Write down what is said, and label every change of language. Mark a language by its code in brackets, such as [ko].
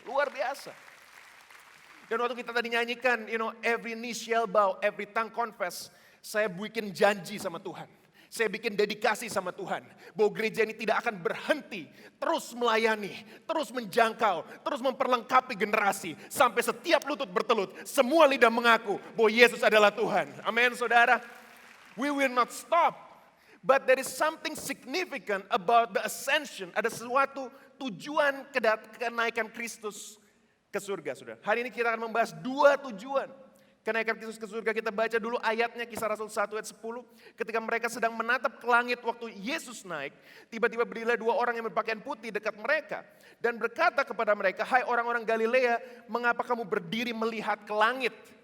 [id] Luar biasa. Dan waktu kita tadi nyanyikan, [en] every knee shall bow, every tongue confess, [id] saya bikin janji sama Tuhan. Saya bikin dedikasi sama Tuhan. Bahwa gereja ini tidak akan berhenti. Terus melayani, terus menjangkau, terus memperlengkapi generasi. Sampai setiap lutut bertelut, semua lidah mengaku bahwa Yesus adalah Tuhan. Amin saudara. [en] We will not stop. But there is something significant about the ascension. [id] Ada sesuatu tujuan kenaikan Kristus ke surga saudara. Hari ini kita akan membahas 2 tujuan kenaikan Kristus ke surga. Kita baca dulu ayatnya, Kisah Rasul 1 ayat 10. Ketika mereka sedang menatap ke langit waktu Yesus naik, tiba-tiba berdirilah 2 orang yang berpakaian putih dekat mereka. Dan berkata kepada mereka, hai orang-orang Galilea, mengapa kamu berdiri melihat ke langit?